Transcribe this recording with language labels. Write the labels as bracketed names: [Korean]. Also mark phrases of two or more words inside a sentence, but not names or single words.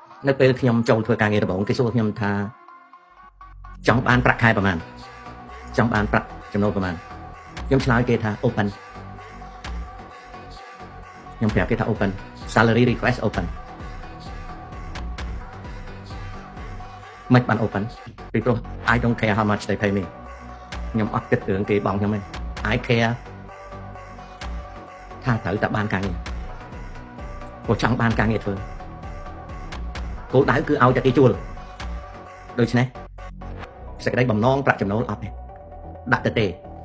[Khmer] នៅពេលខ្ញុំចូលធ្វើការងារដំបូងគេសួរខ្ញុំថាចង់បានប្រាក់ខែប្រហែលចង់បានប្រាក់ចំណូលប្រហែលខ្ញុំឆ្លើយគេថា open ខ្ញុំប្រាប់គេថា [English] open salary request open [Khmer] មិនបាន open ពីព្រោះ [English] I don't care how much they pay me [Khmer] ខ្ញុំអត់គិតរឿងគេបងខ្ញុំទេ I care ថាត្រូវតែបានការងារព្រោះចង់បានការងារធ្វើគោលដៅគឺឲ្យតែគេជួលដូច្នេះសេចក្តីបំណងប្រាក់ចំណូលអត់ទេដាក់ទៅទេ